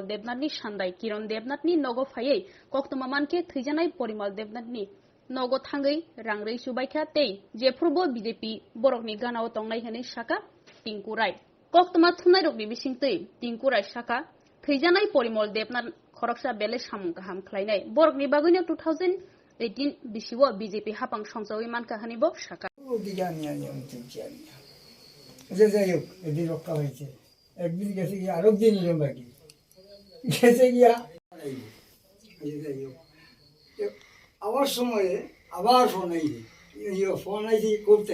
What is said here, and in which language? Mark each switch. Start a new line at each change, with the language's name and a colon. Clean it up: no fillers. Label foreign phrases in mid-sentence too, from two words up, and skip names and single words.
Kok Borok: देबनाथनि सान्दाय किरण देबनाथनि नगो फायै कक्तमा मानके थैजानाय परिमल देबनाथनि नगो थांगै रांरै सुबायखा तै जेफोरबो बीजेपी बरकनि गानाव तंनाय हनै साका टिंकु राय कक्तमा थुनाय रकनि बिसिंतै टिंकु राय साका थैजानाय परिमल देबनाथ खरकसा बेले सामुं गाहाम खलायनाय बरकनि बागैनो 2018 बिसिव बीजेपी हापां संसावै मानका हनिबो साका
Bangla: যাই হোক এদিন রক্ষা হয়েছে একদিন গেছে গিয়ে আরো দিন বাকি গেছে গিয়া যাই হোক আবার সময়ে আবার ফোন আইছে করতে